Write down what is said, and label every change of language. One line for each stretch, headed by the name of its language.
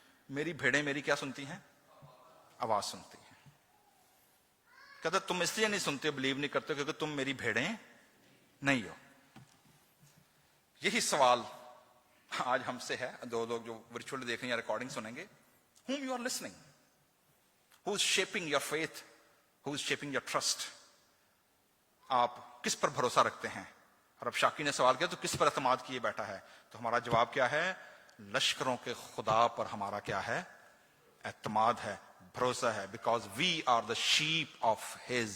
Hindi: मेरी भेड़ें मेरी क्या सुनती हैं? आवाज सुनती हैं. कहता तुम इसलिए नहीं सुनते, बिलीव नहीं करते क्योंकि तुम मेरी भेड़ें नहीं हो. यही सवाल आज हमसे है. दो लोग जो वर्चुअली देख रहे हैं, रिकॉर्डिंग सुनेंगे.
English: whom you are listening? who is shaping your faith? who is shaping your trust?
Hindi: आप किस पर भरोसा रखते हैं? और अब शाकी ने सवाल किया तो किस पर एतमाद किए बैठा है? तो हमारा जवाब क्या है? लश्करों के खुदा पर हमारा क्या है? एतमाद है, भरोसा है.
English: because we are the sheep of his